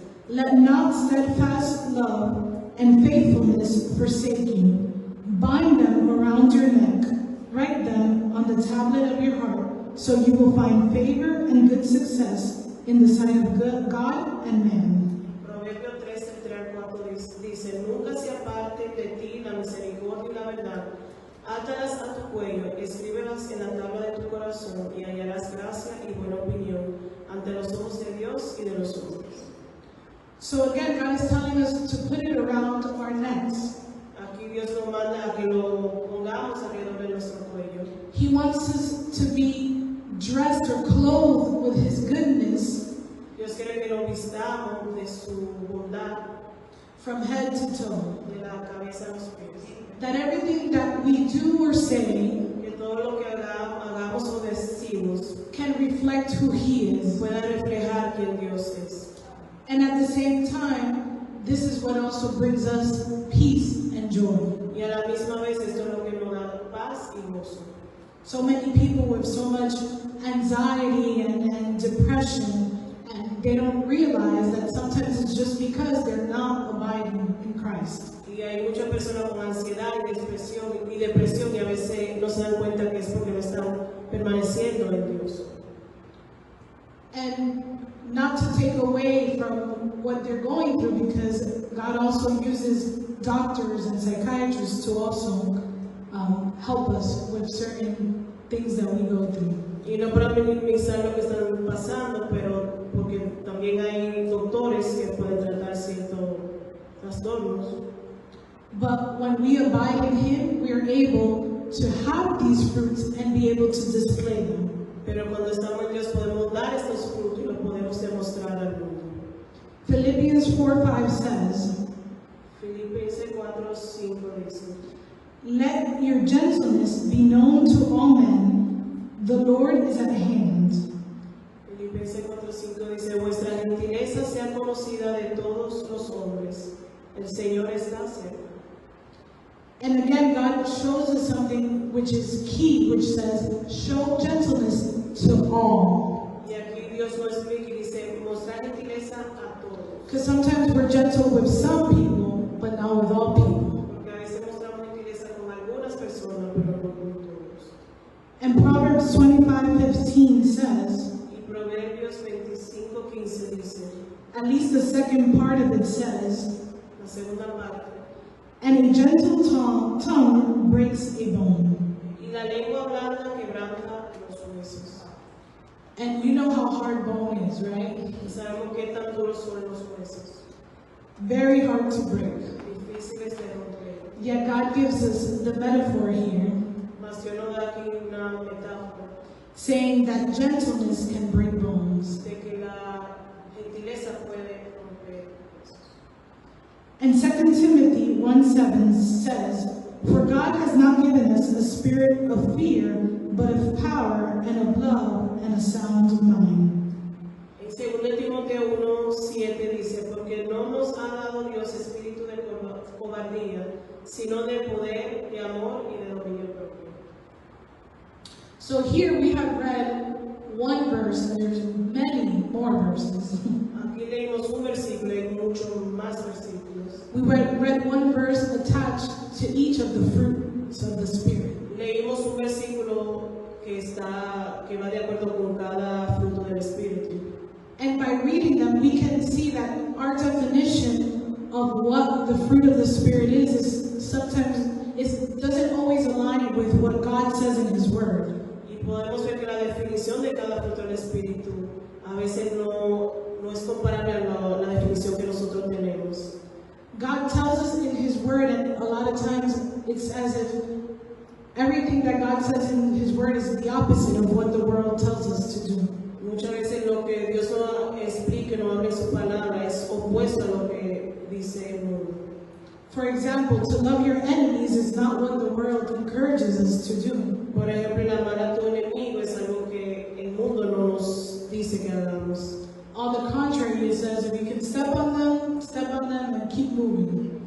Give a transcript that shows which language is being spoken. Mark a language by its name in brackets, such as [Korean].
[English] Let not steadfast love and faithfulness forsake you. Bind them around your neck. Write them on the tablet of your heart, so you will find favor and good success in the sight of God and man. [Spanish] Proverbio 13:3-4 dice, nunca se aparte de ti la misericordia y la verdad. Átalas a tu cuello, escríbelas en la tabla de tu corazón y hallarás gracia y buena opinión ante los ojos de Dios y de los hombres. [English] So again, God is telling us to put it around our necks. [Spanish] Aquí Dios nos manda a que lo pongamos alrededor de nuestro cuello. [English] He wants us to be dressed or clothed with His goodness [Spanish] Dios quiere que lo vistamos de su bondad, [English] from head to toe. [Spanish] de la cabeza a los pies. [English] That everything that we do or say [Spanish] Que todo lo que hagamos o decimos [English] can reflect who He is. [Spanish] pueda reflejar quién Dios es. [English] And at the same time, this is what also brings us peace and joy. [Spanish] Y a la misma vez esto es lo que nos da paz y gozo. [English] So many people with so much anxiety and depression, and they don't realize that sometimes it's just because they're not abiding in Christ. [Spanish] Y hay muchas personas con ansiedad y depresión y a veces no se dan cuenta que es porque no están permaneciendo en Dios. [English] And not to take away from what they're going through, because God also uses doctors and psychiatrists to also help us with certain things that we go through. [Spanish] Y no para minimizar lo que están pasando, pero porque también hay doctores que pueden tratar ciertos trastornos. [English] But when we abide in Him, we are able to have these fruits and be able to display them. [Spanish] Pero cuando estamos en Dios podemos dar estos frutos y los podemos demostrar al mundo. [English] Philippians 4:5 says, [Spanish] Filipenses 4:5 dice, [English] let your gentleness be known to all men. The Lord is at hand. [Spanish] Filipenses 4:5 dice, vuestra gentileza sea conocida de todos los hombres. El Señor está cerca. [English] And again, God shows us something which is key, which says, show gentleness to all. [Spanish] Y aquí Dios nos explica y dice, mostrar gentileza a todos. [English] Because sometimes we're gentle with some people, but not with all people. [Spanish] Porque a veces mostramos gentileza con algunas personas, pero no con todos. [English] And Proverbs 25:15 says, [Spanish] Y Proverbios 25:15 dice, [English] at least the second part of it says, [Spanish] la segunda parte, [English] and a gentle tongue breaks a bone. [Spanish] y la lengua blanda quebranta los huesos. [English] And you know how hard bone is, right? [Spanish] Y sabemos qué tan duros son los huesos. [English] Very hard to break. [Spanish] Difíciles de romper. [English] Yet God gives us the metaphor here, [Spanish] Mas Dios nos da aquí una metáfora [English] saying that gentleness can break bones. [Spanish] de que la gentileza puede romper huesos. [English] And 2 Timothy 1:7 says, for God has not given us a spirit of fear, but of power and of love and a sound mind. [Spanish] En 2 Timoteo 1:7 dice, porque no nos ha dado Dios espíritu de cobardía, sino de poder, de amor y de dominio propio. [English] So here we have read one verse, and there's many more verses. [Spanish] Aquí leímos un versículo y muchos más versículos. [English] We read one verse attached to each of the fruits of the Spirit. [Spanish] Leímos un versículo que va de acuerdo con cada fruto del Espíritu. [English] And by reading them, we can see that our definition of what the fruit of the Spirit is sometimes it doesn't always align with what God says in His Word. [Spanish] Y podemos ver que la definición de cada fruto del Espíritu a veces no es comparable a la definición que nosotros tenemos. [English] God tells us in His Word, and a lot of times it's as if everything that God says in His Word is the opposite of what the world tells us to do. [Spanish] Muchas veces lo que Dios nos explica, nos habla en su palabra, es opuesto a lo que dice el mundo. [English] For example, to love your enemies is not what the world encourages us to do. [Spanish] Por ejemplo, el amar a tu enemigo es algo que el mundo no nos dice que hagamos. [English] On the contrary, it says if you can step on them and keep moving.